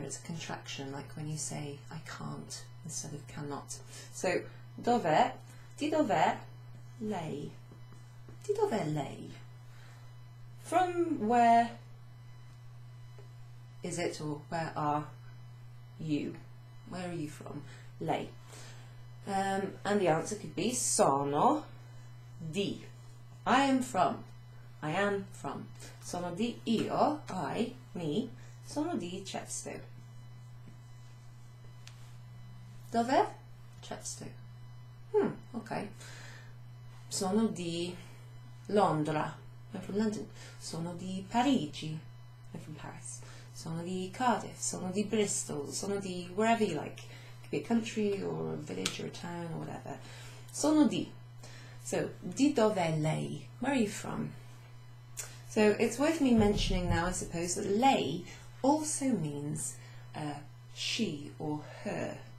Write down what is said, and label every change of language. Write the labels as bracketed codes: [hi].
[en] It's a contraction, like when you say I can't instead of cannot. [it] So, dov'è? Di dov'è lei? Di dov'è lei? [en] From where is it, or where are you? Where are you from? Lei. And the answer could be [it] sono di. [en] I am from. I am from. [it] Sono di io, [en] I, me. [it] Sono di Chepstow. Dov'è? Chepstow. Ok. Sono di Londra. [en] I'm from London. [it] Sono di Parigi. [en] I'm from Paris. [it] Sono di Cardiff. Sono di Bristol. Sono di [en] wherever you like. It could be a country or a village or a town or whatever. [it] Sono di. [en] So, [it] di dov'è lei? [en] Where are you from? So, it's worth me mentioning now, I suppose, that lei also means she or her.